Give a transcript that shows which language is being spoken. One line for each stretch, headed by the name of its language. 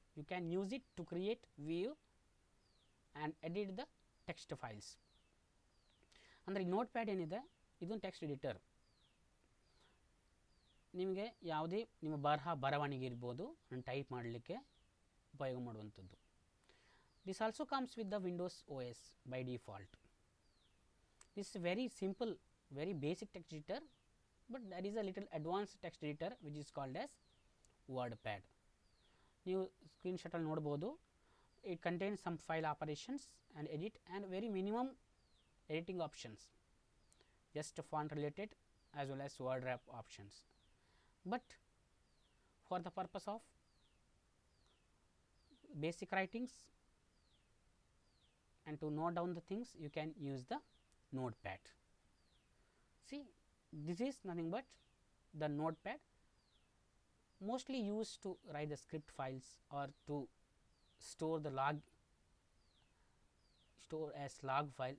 English: You can use it to create, view and edit the text files.
Kannada: ಅಂದರೆ notepad ಏನಿದೆ ಇದು text editor. ನಿಮಗೆ ಯಾವುದೇ ನಿಮ್ಮ ಬರವಣಿಗೆ ಇರ್ಬೋದು ಟೈಪ್ ಮಾಡಲಿಕ್ಕೆ ಉಪಯೋಗ ಮಾಡುವಂಥದ್ದು.
English: This also comes with the Windows O S by default. This very simple, very basic text editor, but there is a little advanced text editor which is called as WordPad.
Kannada: ನೀವು ಸ್ಕ್ರೀನ್ಶಾಟಲ್ಲಿ ನೋಡ್ಬೋದು.
English: It contains some file operations and edit and very minimum editing options, just font related as well as word wrap options. But for the purpose of basic writings and to note down the things, you can use the notepad. See, this is nothing but the notepad, mostly used to write the script files or to store the log, store as log file.